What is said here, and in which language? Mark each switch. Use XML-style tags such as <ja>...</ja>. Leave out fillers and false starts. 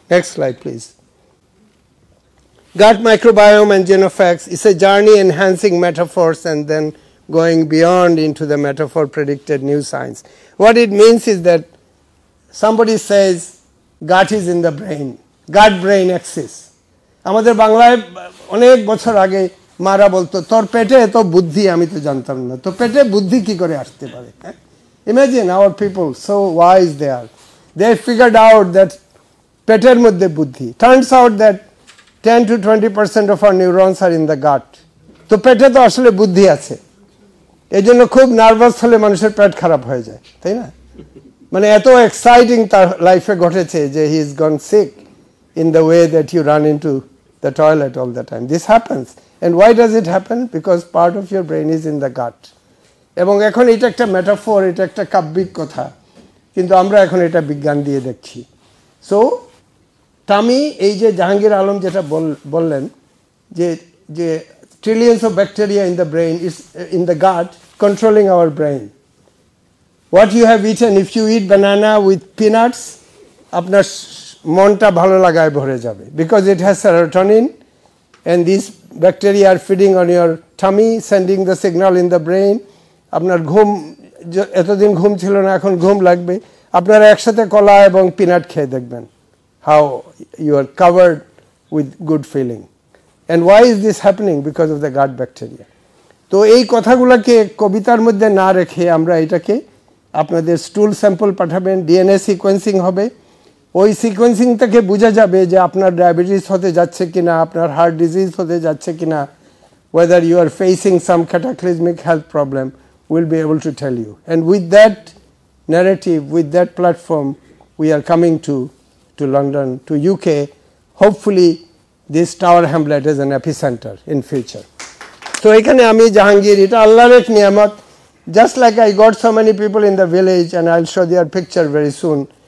<en>Next slide, please. Gut microbiome and Genofax is a journey enhancing metaphors and then going beyond into the metaphor predicted new science. What it means is that somebody says gut is in the brain, gut-brain axis.</en> <bn>আমাদের বাংলায় অনেক বছর আগে মারা বলতো তোর পেটে এত বুদ্ধি, আমি তো জানতাম না তো পেটে বুদ্ধি কি করে আসতে পারে.</bn> <en>Imagine our people, so wise they are. They figured out that</en> <bn>পেটের মধ্যে বুদ্ধি.</bn> <en>Turns out that 10 to 20% of our neurons are in the gut.</en> <bn>তো পেটে তো আসলে বুদ্ধি আছে. এই জন্য খুব নার্ভাস হলে মানুষের পেট খারাপ হয়ে যায়, তাই না? মানে এত এক্সাইটিং তার লাইফে ঘটেছে যে</bn> <en>he is gone sick in the way that you run into the toilet all the time. This happens. And why does it happen? Because part of your brain is in the gut.</en> <bn>এবং এখন এটা একটা metaphor, এটা একটা কাব্যিক কথা, কিন্তু আমরা এখন এটা বিজ্ঞান দিয়ে দেখছি. সো টামি এই যে জাহাঙ্গীর আলম যেটা বললেন যে</bn> <en>trillions of bacteria in the brain is in the gut controlling our brain. What you have eaten, if you eat banana with peanuts,</en> <bn>আপনার মনটা ভালো লাগায় ভরে যাবে,</bn> <en>because it has serotonin and these bacteria are feeding on your tummy sending the signal in the brain.</en> <bn>আপনার ঘুম এতদিন ঘুম ছিল না, এখন ঘুম লাগবে। আপনারা একসাথে কলা এবং পিনাট খেয়ে দেখবেন</bn> <en>how you are covered with good feeling. And why is this happening? Because of the gut bacteria.</en> <bn>তো এই কথাগুলোকে কবিতার মধ্যে না রেখে আমরা এটাকে আপনাদের স্টুল স্যাম্পল পাঠাবেন, ডিএনএ সিকোয়েন্সিং হবে, ওই সিকোয়েন্সিং থেকে বোঝা যাবে যে আপনার ডায়াবেটিস হতে যাচ্ছে কিনা, আপনার হার্ট ডিজিজ হতে যাচ্ছে কিনা,</bn> <en>whether you are facing some cataclysmic health problem, we'll be able to tell you. And with that narrative, with that platform, we are coming to London, to UK. Hopefully this Tower Hamlet is an epicenter in future. So</en> <bn>ekhane ami Jahangir, eta Allahor ek niyamat.</bn> <en>Just like I got so many people in the village, and I'll show their picture very soon.</en>